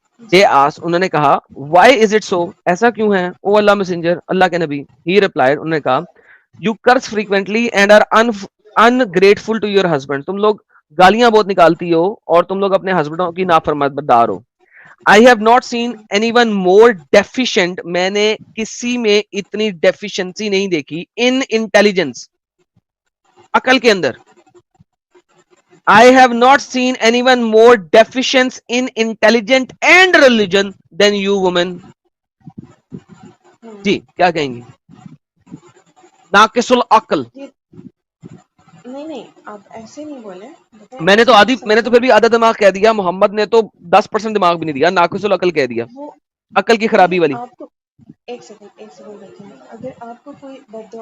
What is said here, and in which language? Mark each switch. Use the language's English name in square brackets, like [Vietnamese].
[English] they ask, [Urdu] انہوں نے کہا, [English] why is it so, [Urdu] ایسا کیوں ہے, [English] O Allah messenger, [Urdu] اللہ کے نبی. [English] he replied, [Urdu] انہوں نے کہا, [English] you curse frequently and are ungrateful to your husband, [Urdu] تم لوگ گالیاں بہت نکالتی ہو اور تم لوگ اپنے ہسبینڈوں کی نافرمانبردار ہو. [English] I have not seen anyone more deficient. [Urdu] میں نے کسی میں اتنی ڈیفیشنسی نہیں دیکھی [English] in intelligence, [Urdu] عقل کے اندر. [English] I have not seen anyone more deficient in intelligence and religion than you women. [Urdu] جی کیا کہیں گی؟ ناقص العقل. نہیں آپ ایسے نہیں بولے. میں نے تو پھر بھی آدھا دماغ کہہ دیا, محمد نے تو 10% دماغ بھی نہیں دیا, ناقص العقل کہہ دیا, عقل کی خرابی والی. آپ کو ایک سیکنڈ دیکھیں, اگر آپ کو کوئی بد دعا